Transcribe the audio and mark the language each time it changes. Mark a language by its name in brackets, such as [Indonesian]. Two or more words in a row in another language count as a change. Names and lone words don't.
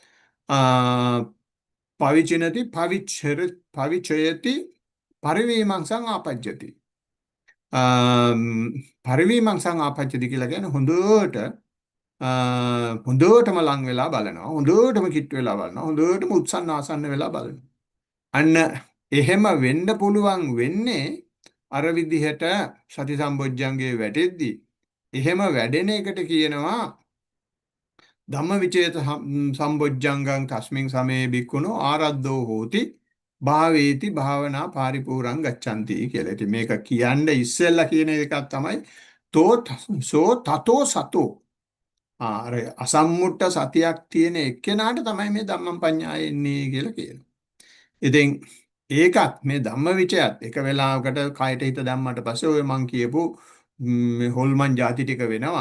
[Pali] පවිචිනති පවිචයති පරිවීමංසං ආපජ්ජති පරිවීමංසං ආපජ්ජති [Sinhala] කියලා කියන්නේ හොඳටම ලං වෙලා බලනවා හොඳටම කිට් වෙලා බලනවා හොඳටම උත්සන්න ආසන්න වෙලා බලනවා අන්න එහෙම වෙන්න පුළුවන් වෙන්නේ අර විදිහට සති සම්බොජ්ජංගේ වැටෙද්දී එහෙම වැඩෙන එකට කියනවා [Pali] ධම්මවිචේත සම්බොජ්ජංගං තස්මින් සමේ බික්කුණෝ ආරද්ධෝ හෝති භාවේති භාවනා පාරිපූර්ණං ගච්ඡanti [Sinhala] කියලා. ඉතින් මේක කියන්නේ ඉස්සෙල්ලා කියන එකක් තමයි [Pali] තෝ සෝ තතෝ සතෝ. [Sinhala] අර අසම්මුට්ට සතියක් තියෙන එක්කෙනාට තමයි මේ [Pali] ධම්මං පඤ්ඤාය [Sinhala] එන්නේ කියලා කියනවා. ඉතින් ඒකත් මේ ධම්මවිචයත් එක වෙලාවකට කයට හිත දැම්මට පස්සේ ඔය මං කියපු හොල්මන් ಜಾති ටික වෙනවා.